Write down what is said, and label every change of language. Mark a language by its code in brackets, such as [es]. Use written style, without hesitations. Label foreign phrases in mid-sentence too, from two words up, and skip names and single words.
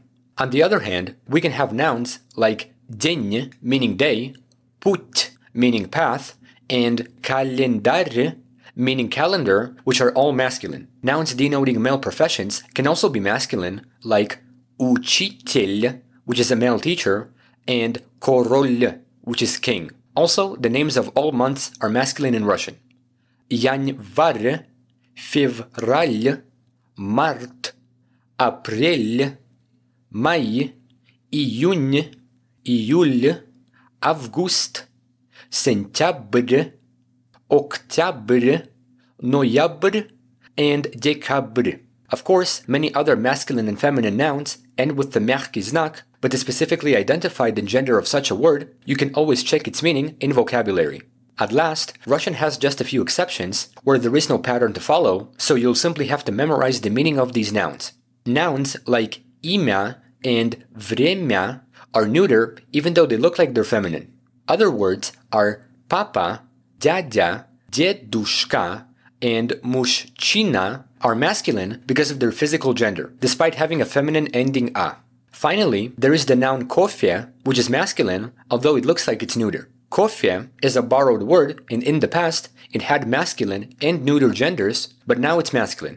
[en] On the other hand, we can have nouns like день, meaning day, put, meaning path, and календарь, meaning calendar, which are all masculine. Nouns denoting male professions can also be masculine, like учитель, which is a male teacher, and король, which is king. Also, the names of all months are masculine in Russian. [ru] Январь, февраль, март, апрель, май, июнь, июль, август, сентябрь, октябрь, ноябрь, [en] and декабрь. Of course, many other masculine and feminine nouns end with the [ru] мягкий знак, [en] but to specifically identify the gender of such a word, you can always check its meaning in vocabulary. At last, Russian has just a few exceptions where there is no pattern to follow, so you'll simply have to memorize the meaning of these nouns. Nouns like имя and время are neuter even though they look like they're feminine. Other words are papa, [ru] дядя, дедушка, [en] and мужчина are masculine because of their physical gender, despite having a feminine ending a. Finally, there is the noun кофе, which is masculine, although it looks like it's neuter. Кофе is a borrowed word, and in the past, it had masculine and neuter genders, but now it's masculine.